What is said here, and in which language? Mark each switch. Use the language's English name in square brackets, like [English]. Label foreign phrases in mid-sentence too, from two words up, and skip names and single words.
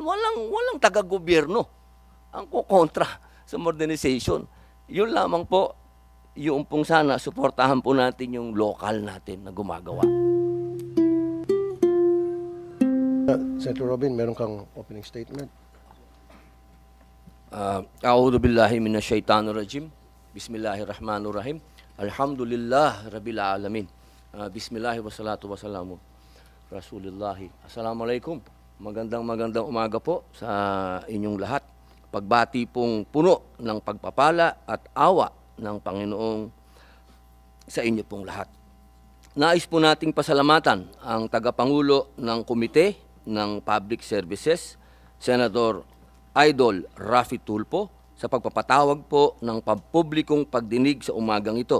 [Filipino] Walang taga-gobyerno ang kontra sa modernization. Yun lamang po, yung pong sana, suportahan po natin yung local natin na gumagawa. Senator Robin, meron kang [English] opening statement. [Arabic] أعوذ بالله من الشيطان الرجيم. بسم الله الرحمن الرحيم. الحمد لله رب العالمين. بسم الله والصلاة والسلام رسول الله. Assalamualaikum. [Filipino] Magandang umaga po sa inyong lahat. Pagbati pong puno ng pagpapala at awa ng Panginoong sa inyo pong lahat. Nais po nating pasalamatan ang tagapangulo ng Komite ng Public Services, Senator Idol Raffy Tulfo, sa pagpapatawag po ng pampublikong pagdinig sa umagang ito.